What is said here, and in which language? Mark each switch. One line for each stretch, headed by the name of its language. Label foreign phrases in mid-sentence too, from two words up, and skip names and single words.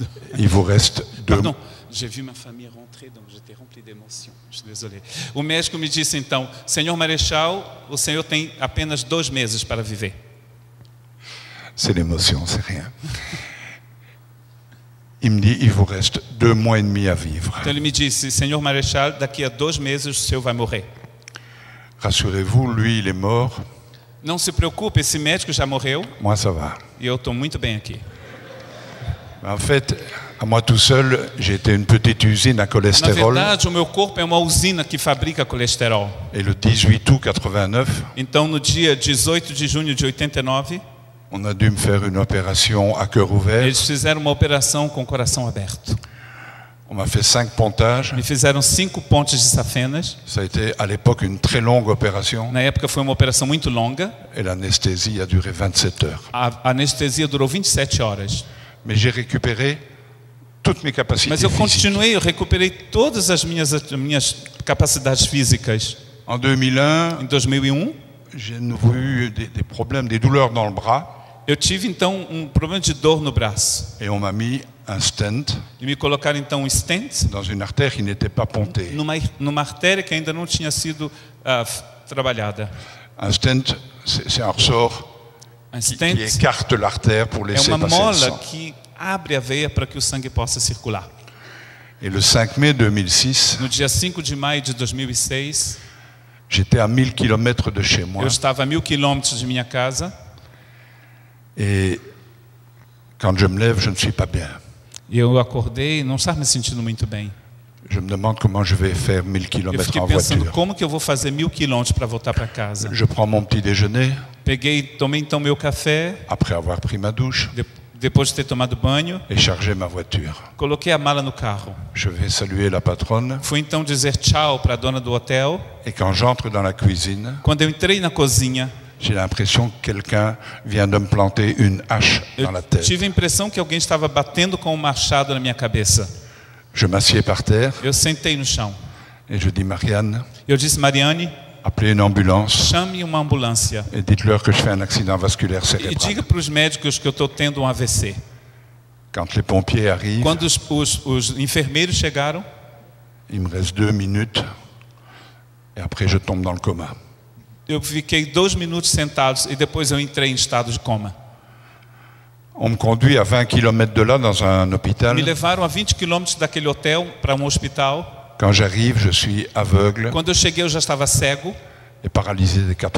French: Il vous reste Pardon, j'ai vu ma famille rentrer, donc j'étais rempli d'émotion. Je suis désolé.
Portuguese: O médico me disse então: Senhor Marechal, o senhor tem apenas 2 meses para viver.
French: C'est l'émotion, c'est rien. Il me dit, il vous reste 2 mois et demi à vivre.
Portuguese: Então ele me disse: Senhor Marechal, daqui a 2 meses o senhor vai morrer.
French: Rassurez-vous, lui, il est mort.
Portuguese: Não se preocupe, esse médico já morreu
French: Moi, ça va.
Portuguese: e eu estou muito bem aqui.
French: En fait, à moi tout seul, j'ai été une petite usine à
Portuguese: Na
French: cholestérol.
Portuguese: verdade, o meu corpo é uma usina que fabrica colesterol.
French: Et le 18 août 89,
Portuguese: Então, no dia 18 de junho de 89,
French: on a dû me faire une opération à cœur ouvert.
Portuguese: eles fizeram uma operação com o coração aberto.
French: On m'a fait 5 pontages.
Portuguese: Me fizeram 5 pontes de safenas.
French: Ça a été à l'époque une très longue opération.
Portuguese: Na época foi uma operação muito longa.
French: Et l'anesthésie a duré 27 heures.
Portuguese: A anestesia durou 27 horas.
French: Mais j'ai récupéré toutes mes capacités
Portuguese: Mas eu
French: physiques.
Portuguese: continuei, eu recuperei todas as minhas capacidades físicas.
French: En 2001,
Portuguese: Em 2001,
French: j'ai de nouveau eu des problèmes, des douleurs dans le bras.
Portuguese: eu tive então um problema de dor no braço.
French: Et on m'a mis un stent
Portuguese: E me colocaram então um stent
French: dans une artère qui n'était pas pontée.
Portuguese: numa artéria que ainda não tinha sido trabalhada.
French: Un stent, c'est un ressort
Portuguese: Um
French: qui
Portuguese: stent
French: écarte l'artère pour
Portuguese: é
French: laisser
Portuguese: uma
French: passer le
Portuguese: mola
French: sang.
Portuguese: que abre a veia para que o sangue possa circular.
French: Et le 5 mai 2006,
Portuguese: No dia 5 de maio de 2006,
French: j'étais à 1000 km de chez moi.
Portuguese: eu estava a 1000 quilômetros de minha casa
French: Et quand je me lève, je ne suis pas bien.
Portuguese: e eu acordei e não estava me sentindo muito bem.
French: Je me demande comment je vais faire 1000
Portuguese: Eu
French: km
Portuguese: fiquei
French: en
Portuguese: pensando,
French: voiture.
Portuguese: como que eu vou fazer 1000 quilômetros para voltar para casa?
French: Je prends mon petit déjeuner,
Portuguese: Tomei então meu café,
French: après avoir pris ma douche,
Portuguese: depois de ter tomado banho,
French: et chargé ma voiture.
Portuguese: coloquei a mala no carro.
French: Je vais saluer la patronne,
Portuguese: Fui então dizer tchau para a dona do hotel.
French: et quand j'entre dans la cuisine,
Portuguese: Quando eu entrei na cozinha,
French: j'ai l'impression que quelqu'un vient de me planter une hache dans la
Portuguese: eu
French: tête.
Portuguese: tive a impressão que alguém estava batendo com um machado na minha cabeça.
French: Je m'assieds par terre
Portuguese: Eu sentei no chão.
French: et je dis, Marianne,
Portuguese: Eu disse, Mariane,
French: appelez une ambulance
Portuguese: chame uma ambulância
French: et dites-leur que je fais un accident vasculaire
Portuguese: e
French: cérébral.
Portuguese: diga para os médicos que eu estou tendo um AVC.
French: Quand les pompiers arrivent,
Portuguese: Quando os enfermeiros chegaram,
French: il me reste 2 minutes et après je tombe dans le coma.
Portuguese: eu fiquei 2 minutos sentados e depois eu entrei em estado de coma.
French: On me conduit à 20 km de là dans un hôpital.
Portuguese: Me levaram a 20 quilômetros daquele hotel para um hospital.
French: Quand j'arrive, je suis aveugle
Portuguese: Quando eu cheguei, eu já estava cego
French: et paralysé des 4